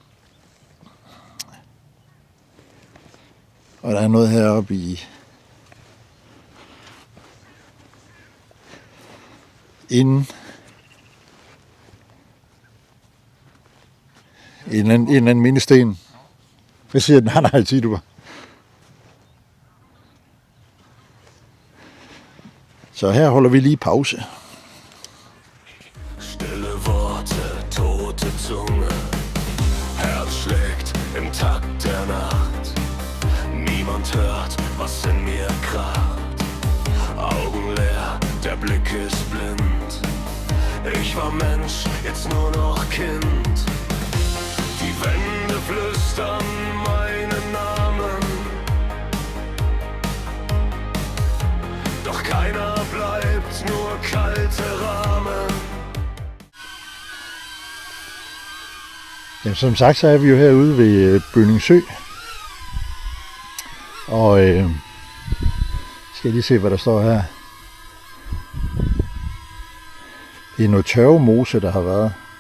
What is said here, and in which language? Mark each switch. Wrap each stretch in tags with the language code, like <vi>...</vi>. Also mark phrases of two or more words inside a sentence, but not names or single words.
<da>Og der er noget heroppe i inden en eller anden mindesten. Hvad siger den? Nej, siger du bare. Så her holder vi lige pause.</da> <de>Stille Worte, tote Zunge, Herz schlägt im Takt der Nacht. Niemand hört, was in mir kracht. Augen leer, der Blick ist blind. Ich war Mensch, jetzt nur noch Kind. Die Wände flüstern meinen Namen, doch keiner bleibt, nur kalte Rahmen.</de> <da>Jamen, som sagt, så er vi jo herude ved Bølling Sø. Og skal jeg lige se, hvad der står her. Det er noget tørvemose, der har været.</da>